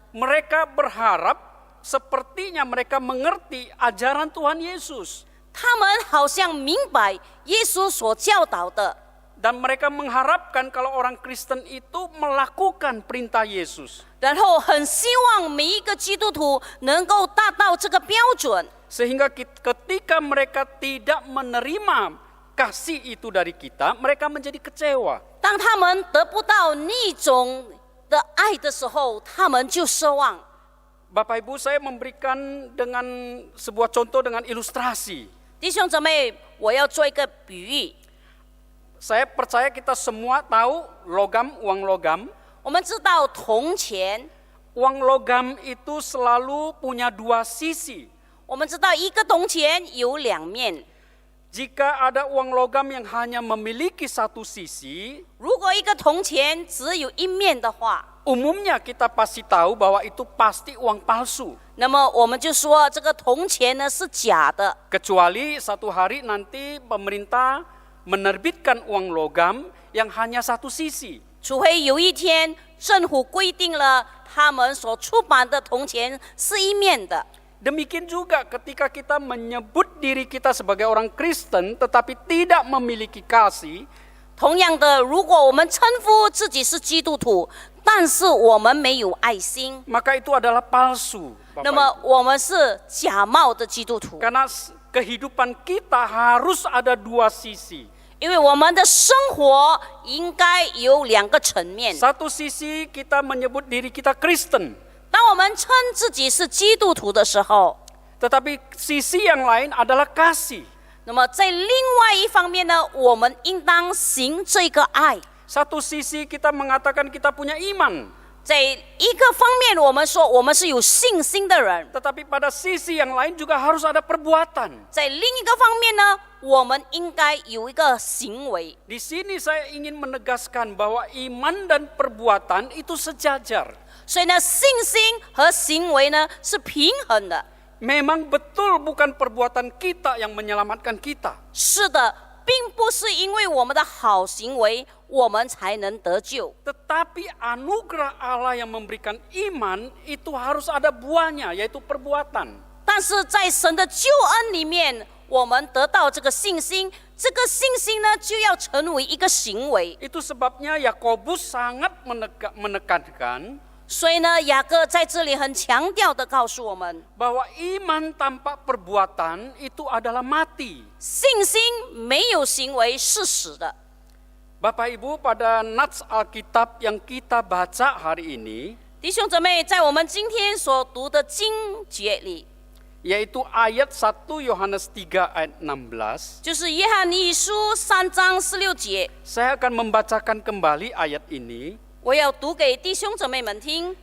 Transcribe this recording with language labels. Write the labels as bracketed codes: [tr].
[id] Mereka berharap sepertinya mereka mengerti ajaran Tuhan Yesus. [zh] 他们好像明白耶稣所教导的， [id] Dan mereka mengharapkan kalau orang Kristen itu melakukan perintah Yesus. [zh] 然后很希望每一个基督徒能够达到这个标准。 [id] Sehingga ketika mereka tidak menerima kasih itu dari kita, mereka menjadi kecewa. [zh] 当他们得不到那种的爱的时候，他们就失望。 [id] Bapak Ibu, saya memberikan dengan sebuah contoh dengan ilustrasi. [zh] 弟兄姊妹，我要做一个比喻。 [id] Saya percaya kita semua tahu logam, uang logam. [zh] 我们知道铜钱， [id] Uang logam itu selalu punya dua sisi. [zh] 我们知道一个铜钱有两面。 [id] Jika ada uang logam yang hanya memiliki satu sisi, [zh] 如果一个铜钱只有一面的话， [id] umumnya kita pasti tahu bahwa itu pasti uang palsu. [zh] 那么我们就说这个铜钱呢是假的。 [id] Kecuali satu hari nanti pemerintah menerbitkan uang logam yang hanya satu sisi. [zh] 除非有一天政府规定了他们所出版的铜钱是一面的。 [id] Demikian juga ketika kita menyebut diri kita sebagai orang Kristen tetapi tidak memiliki kasih, [zh] 同样的，如果我们称呼自己是基督徒，但是我们没有爱心， [id] maka itu adalah palsu. Bapak [zh] 那么 [id] Ibu. [zh] 我们是假冒的基督徒。 [id] Karena kehidupan kita harus ada dua sisi. [zh] 因为我们的生活应该有两个层面。 [id] Satu sisi kita menyebut diri kita Kristen, [zh] 当我们称自己是基督徒的时候， [id] tetapi sisi yang lain adalah kasih. [zh] 那么在另外一方面呢，我们应当行这个爱。 [id] Satu sisi kita mengatakan kita punya iman, [zh] 在一个方面，我们说我们是有信心的人； [id] tetapi pada sisi yang lain juga harus ada perbuatan. [zh] 在另一个方面呢，我们应该有一个行为。 [id] Di sini saya ingin menegaskan bahwa iman dan perbuatan itu sejajar. [zh] 所以呢，信心和行为呢是平衡的。 [id] Memang betul bukan perbuatan kita yang menyelamatkan kita. [zh] 是的，并不是因为我们的好行为，我们才能得救。 [id] Tetapi anugerah Allah yang memberikan iman itu harus ada buahnya, yaitu perbuatan. [zh] 但是在神的救恩里面，我们得到这个信心，这个信心呢就要成为一个行为。 [id] Itu sebabnya Yakobus sangat menekankan [zh] 所以呢，雅各在这里很强调的告诉我们， [id] bahwa iman tanpa perbuatan itu adalah mati. [zh] 信心没有行为是死的。 [id] Bapak Ibu, pada nats Alkitab yang kita baca hari ini, [zh] 弟兄姊妹，在我们今天所读的经节里， [id] yaitu ayat 1 Yohanes 3 ayat 16, [zh] 就是约翰一书3章16节， [id] saya akan membacakan kembali ayat ini. [zh] 我要读给弟兄姊妹们听。